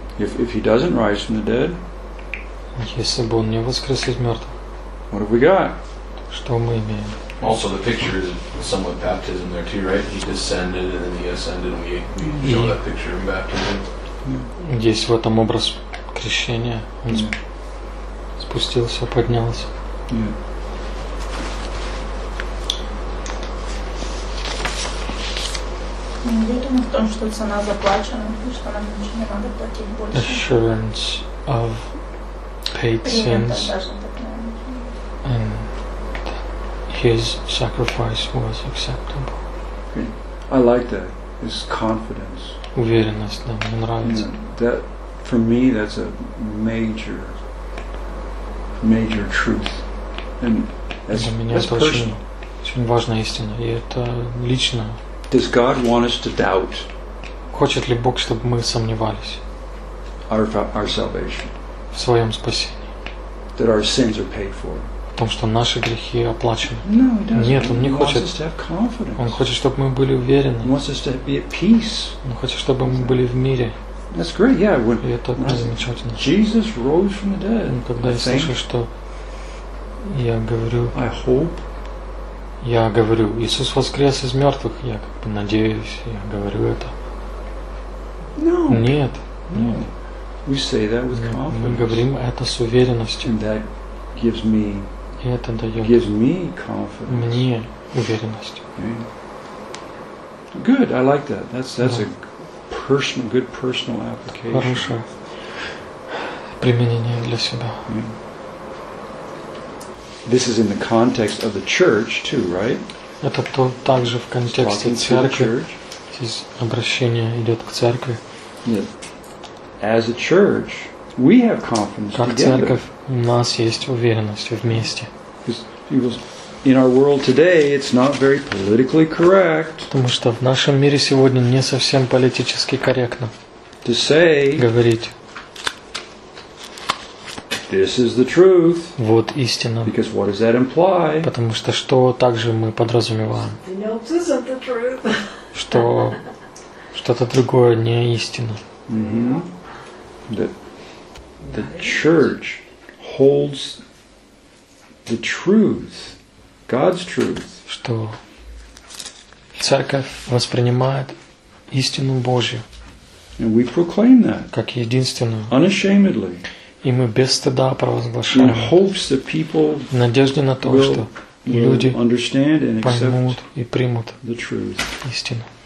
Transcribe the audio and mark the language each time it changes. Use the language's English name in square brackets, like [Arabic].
[English] If he doesn't rise from the dead, [Russian] если бы он не воскрес из мертвых, [English] what have we got? [Russian] Что мы имеем? [English] Also, the picture is somewhat baptism there too, right? He descended and then he ascended. We show that picture in baptism. Yeah. [Russian] Есть в этом образ крещения. Yeah. Спустился, поднялся. Уверен в том, что цена заплачена, что нам ничего не надо платить больше. [English] Assurance of hate sins, and his sacrifice was acceptable. I like that. His confidence. [Russian] Уверенность, да, мне нравится. [English] That, for me, that's a major, major truth. And [Russian] для меня это очень, очень важная истина, и это лично. [English] Does God want us to doubt? [Russian] Хочет ли Бог, чтобы мы сомневались? [English] Our salvation. [Russian] В своем спасении. [English] That our sins are paid for. [Russian] В том, что наши грехи оплачены. [English] No, [Russian] нет, он не [English] he [Russian] хочет. [English] Wants us to have confidence. [Russian] Он хочет, чтобы мы были уверены. [English] He wants us to be at peace. [Russian] Он хочет, чтобы мы были в мире. [English] That's great, yeah. When, [Russian] и это замечательно. [English] Jesus rose from the dead. [Russian] Но когда я слышу, что я говорю, [English] I hope. [Russian] Я говорю, Иисус воскрес из мертвых. Я как бы надеюсь, я говорю это. [English] No. [Russian] Нет. [English] No. We say that with confidence. [Russian] Мы говорим это с уверенностью. [English] And that gives me, [Russian] и это дает [English] gives me confidence. [Russian] Мне уверенность. [English] Okay. Good, I like that. That's yeah. a personal, good personal application. [Russian] Хорошее применение для себя. [English] Yeah. This is in the context of the church too, right? [Russian] Это то также в контексте церкви. Здесь обращение идет к церкви. [English] Yeah. As a church, we have confidence [Russian] как Как церковь, у нас есть уверенность вместе. [English] In our world today, it's not very politically correct. [Russian] Потому что в нашем мире сегодня не совсем политически корректно. [English] To say. [Russian] Говорить. [English] This is the truth. [Russian] Вот истина. [English] Because what does that imply? [Russian] Потому что что также мы подразумеваем? Что что-то другое не истина. Mm-hmm. [English] The church holds the truth, God's truth. [Russian] Что церковь воспринимает истину Божью. [English] And we proclaim that. [Russian] Как единственную. [English] Unashamedly. [Russian] И мы без стыда провозглашаем в надежде на то, что люди поймут и примут истину.